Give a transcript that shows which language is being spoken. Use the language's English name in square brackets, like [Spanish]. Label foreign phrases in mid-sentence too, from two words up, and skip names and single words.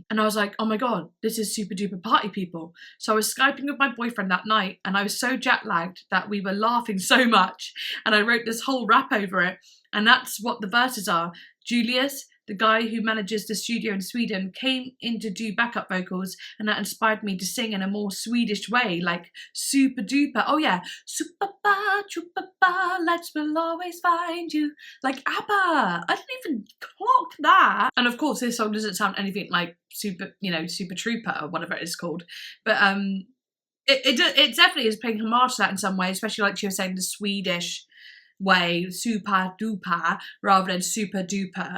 [English] And I was like, oh my God, this is Super Duper Party People. So I was Skyping with my boyfriend that night, and I was so jet lagged that we were laughing so much, and I wrote this whole rap over it. And that's what the verses are. Julius, the guy who manages the studio in Sweden, came in to do backup vocals, and that inspired me to sing in a more Swedish way, like super duper. Oh yeah, super ba, chupa ba, lights will always find you, like ABBA. I didn't even clock that. And of course, this song doesn't sound anything like Super, you know, Super Trooper or whatever it is called, but it definitely is paying homage to that in some way, especially like she was saying the Swedish way, super duper rather than super duper.